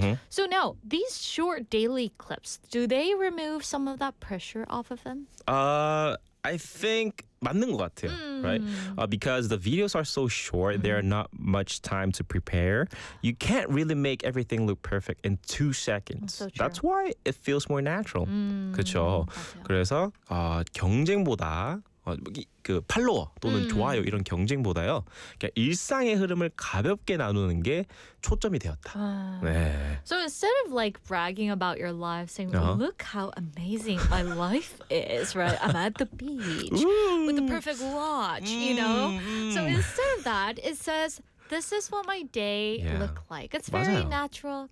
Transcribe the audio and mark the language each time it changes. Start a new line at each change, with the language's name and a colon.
English: So now, these short daily clips, do they remove some of that pressure off of them? I think
Korean: 맞는 것 같아요,
English: right? Because the videos are so short, there are not much time to prepare. You can't really make everything look perfect in 2 seconds. That's, so true. That's why it feels more natural.
Korean: 그렇죠? 그래서 경쟁보다 그 팔로워 또는 좋아요 이런 경쟁보다요 일상의 흐름을 가볍게 나누는 게 초점이 되었다. 네.
English: So instead of like bragging about your life, saying look how amazing my life is, right? I'm at the beach with the perfect watch, you know. So instead of that, it says this is what my day look like. It's very
Korean: 맞아요.
English: natural.